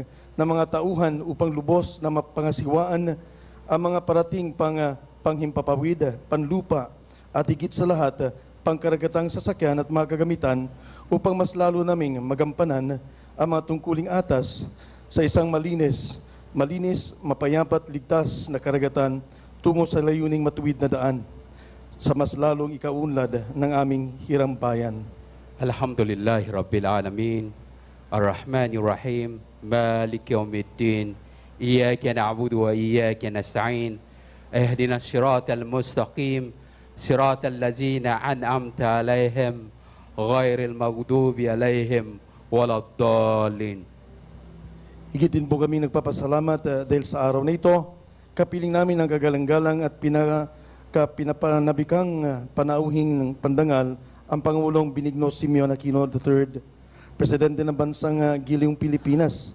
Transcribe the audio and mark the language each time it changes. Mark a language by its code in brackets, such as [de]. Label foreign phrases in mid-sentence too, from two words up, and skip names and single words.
[tl] na mga tauhan upang lubos na mapangasiwaan ang mga parating panghimpapawid, panlupa at higit sa lahat pangkaragatang sasakyan at mga kagamitan upang mas lalo naming magampanan ang mga tungkuling atas sa isang malinis, mapayapat, ligtas na karagatan tungo sa layuning matuwid na daan sa mas lalong ikaunlad ng aming hirang bayan. [ar] الحمد لله رب العالمين الرحمن الرحيم مالك يوم الدين إياك نعبد وإياك نستعين اهدنا الصراط المستقيم صراط الذين أنعمت عليهم غير المغضوب عليهم ولا الضالين. [tl] Higit din po kami nagpapasalamat dahil sa araw na ito, kapiling namin ang kagalang-galang at pinapanabikang panauhing pandangal ang Pangulong Benigno Simeon Aquino III, Presidente ng Bansang Giliong Pilipinas.